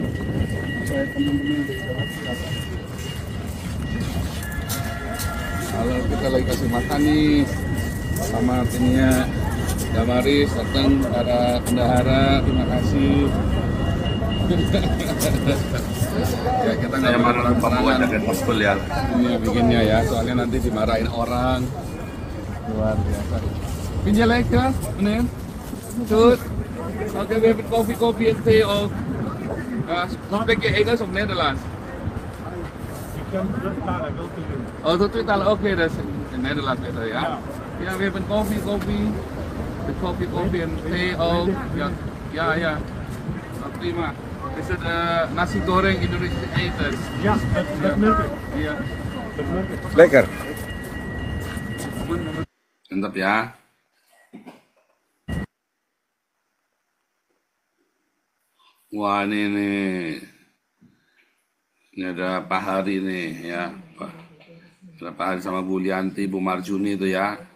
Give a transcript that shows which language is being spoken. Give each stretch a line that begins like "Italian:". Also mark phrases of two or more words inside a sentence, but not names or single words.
Indonesian: Saya kalau kita lagi kasih makan nih sama timnya Damaris, datang para bendahara, terima kasih. Ya kita nggak mau membawa jaket gospel ya. Ini bikinnya ya, soalnya nanti dimarahin orang. Luar biasa.
Dutch: Vind je lekker, meneer? Goed. Oké, we hebben koffie en thee ook. Spreek je Engels of Nederlands? Oh, tot twee talen. Oké, dat is in Nederland beter, ja? Ja, we hebben koffie. De koffie en thee ook. Ja. Nou, prima. Is het nasi goreng Indonesische eten? Ja, dat merk ik.
Indonesian: Iya. Lekker. Mantap ya. Wah ini nih. Ini ada Pak Hari nih ya. Ada Pak Hari sama Bu Lianti, Bu Marjuni itu ya.